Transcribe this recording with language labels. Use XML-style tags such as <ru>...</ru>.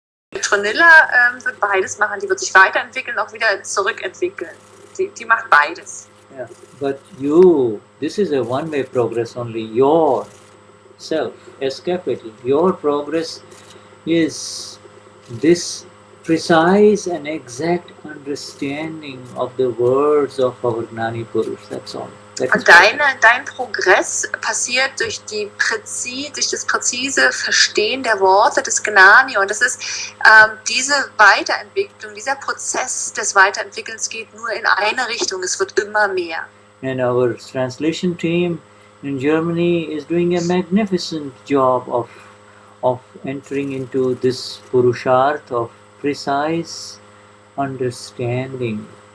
<de>Petronilla wird beides machen. Die wird sich weiterentwickeln, auch wieder zurückentwickeln. Die macht beides.</de> <en>Yeah, but this is a one-way progress only. Your self, S capital, your progress is this precise and exact understanding of the words of our Gnani Purush. That's all.</en> <de>Und dein Progress passiert durch das präzise Verstehen der Worte des Gnani. Und das ist diese Weiterentwicklung, dieser Prozess des Weiterentwickelns geht nur in eine Richtung. Es wird immer mehr.</de> <en>And our translation team in Germany is doing a magnificent job of entering into this Purusharth of precise understanding.</en>